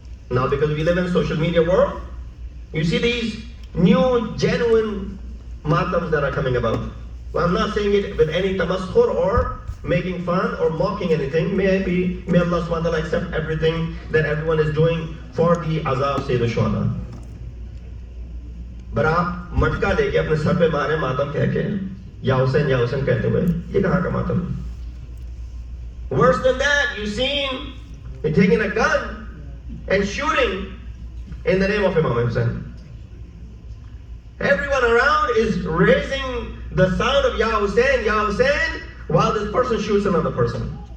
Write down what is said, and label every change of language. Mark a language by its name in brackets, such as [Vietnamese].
[English] Now, because we live in a social media world, you see these new, genuine matams that are coming about. Well, I'm not saying it with any tamaskhur or making fun or mocking anything. May Allah subhanahu wa ta'ala accept everything that everyone is doing for the azab Sayyid al-Shuhada. [Hindi] But आप मटका लेके अपने sir पे मारे मातम कह के या हुसैन कहते हुए, ये कहाँ का मातम? [English] Worse than that, you've seen him taking a gun and shooting in the name of Imam Hussein. Everyone around is raising the sound of Ya Hussein, while this person shoots another person.